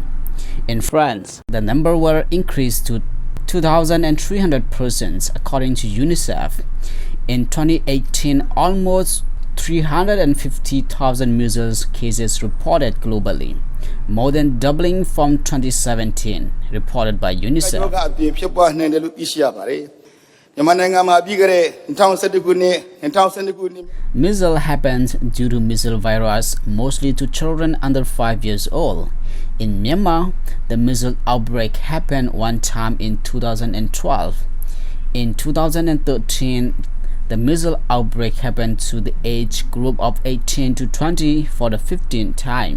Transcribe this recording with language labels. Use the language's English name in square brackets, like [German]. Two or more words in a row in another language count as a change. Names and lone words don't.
[English] In France, the number were increased to 2,300 persons according to UNICEF. In 2018, almost 350,000 measles cases reported globally, more than doubling from 2017, reported by UNICEF. [Burmese] မြန်မာနိုင်ငံမှာပြီးခဲ့တဲ့2011ခုနှစ်2012ခုနှစ် [English] Measles happens due to measles virus, mostly to children under 5 years old. In Myanmar, the measles outbreak happened one time in 2012. In 2013, the measles outbreak happened to the age group of 18 to 20 for the 15th time.